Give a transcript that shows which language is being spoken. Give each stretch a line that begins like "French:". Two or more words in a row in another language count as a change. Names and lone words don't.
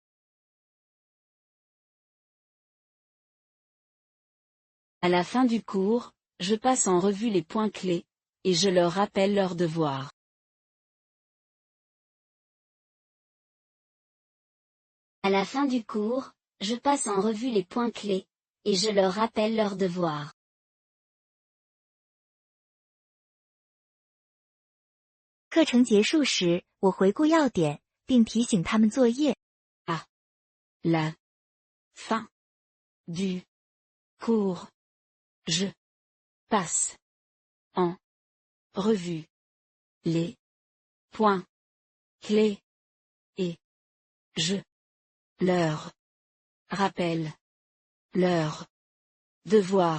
French: À la fin du cours, je passe en revue les points clés, et je leur rappelle leurs devoirs. À la fin du cours, je passe en revue les points clés, et je leur rappelle leurs devoirs.
Chinese: 课程结束时，我回顾要点，并提醒他们作业。
French: La fin du cours. Je passe en revue les points clés et je leur rappelle leurs devoirs.